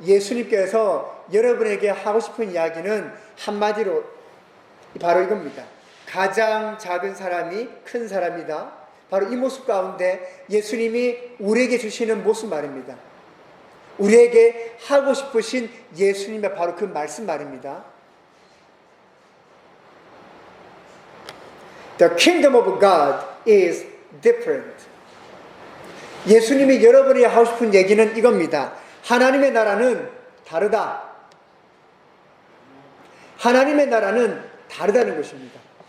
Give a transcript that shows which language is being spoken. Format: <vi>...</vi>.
<ko>예수님께서 여러분에게 하고 싶은 이야기는 한마디로 바로 이겁니다. 가장 작은 사람이 큰 사람이다. 바로 이 모습 가운데 예수님이 우리에게 주시는 모습 말입니다. 우리에게 하고 싶으신 예수님의 바로 그 말씀 말입니다.</ko> <en>The kingdom of God is different.</en> <ko>예수님이 여러분이 하고 싶은 얘기는 이겁니다. 하나님의 나라는 다르다. 하나님의 나라는 다르다는 것입니다.</ko>